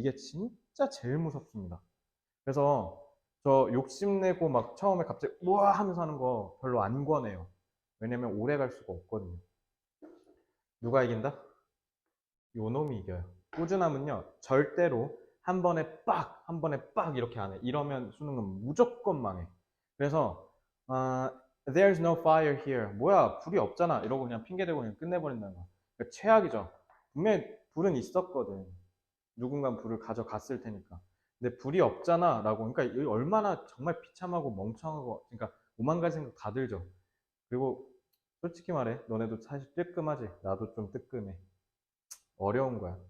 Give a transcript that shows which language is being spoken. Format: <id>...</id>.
<ko>이게 진짜 제일 무섭습니다. 그래서 저 욕심내고 막 처음에 갑자기 우와 하면서 하는 거 별로 안 권해요. 왜냐면 오래 갈 수가 없거든요. 누가 이긴다? 요 놈이 이겨요. 꾸준함은요, 절대로 한 번에 빡 이렇게 안 해. 이러면 수능은 무조건 망해. 그래서,</ko> <en>there's no fire here.</en> <ko>뭐야, 불이 없잖아. 이러고 그냥 핑계대고 그냥 끝내버린다는 거. 그러니까 최악이죠. 분명히 불은 있었거든. 누군가 불을 가져갔을 테니까. 근데 불이 없잖아. 라고. 그러니까 얼마나 정말 비참하고 멍청하고, 그러니까 오만 가지 생각 다 들죠. 그리고 솔직히 말해, 너네도 사실 뜨끔하지. 나도 좀 뜨끔해. 어려운 거야.</ko>